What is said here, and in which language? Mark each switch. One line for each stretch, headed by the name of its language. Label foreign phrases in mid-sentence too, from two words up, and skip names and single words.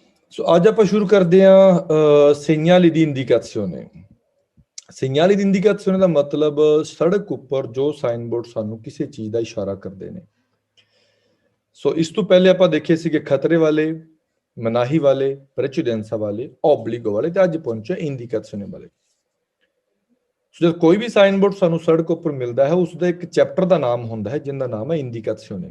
Punjabi: ਸੋ ਅੱਜ ਆਪਾਂ ਸ਼ੁਰੂ ਕਰਦੇ ਹਾਂ
Italian: segnali di indicazione। segnali di indicazione
Punjabi: ਦਾ ਮਤਲਬ ਸੜਕ ਉੱਪਰ ਜੋ ਸਾਈਨ ਬੋਰਡ ਸਾਨੂੰ ਕਿਸੇ ਚੀਜ਼ ਦਾ ਇਸ਼ਾਰਾ ਕਰਦੇ ਨੇ। ਸੋ ਇਸ ਤੋਂ ਪਹਿਲੇ ਆਪਾਂ ਦੇਖੇ ਸੀਗੇ ਖਤਰੇ ਵਾਲੇ, ਮਨਾਹੀ ਵਾਲੇ, ਪ੍ਰੈਚੁਡੈਂਸਾ ਵਾਲੇ, ਓਬਲਿਗੋ ਵਾਲੇ ਤੇ ਅੱਜ ਪਹੁੰਚੇ ਇੰਡੀਕੇਸ਼ਨੇ ਵਾਲੇ। ਸੋ ਜਦ ਕੋਈ ਵੀ ਸਾਈਨ ਬੋਰਡ ਸਾਨੂੰ ਸੜਕ ਉੱਪਰ ਮਿਲਦਾ ਹੈ ਉਸ ਦਾ ਇੱਕ ਚੈਪਟਰ ਦਾ ਨਾਮ ਹੁੰਦਾ ਹੈ ਜਿਹਦਾ ਨਾਮ ਹੈ ਇੰਡੀਕੇਸ਼ਨੇ।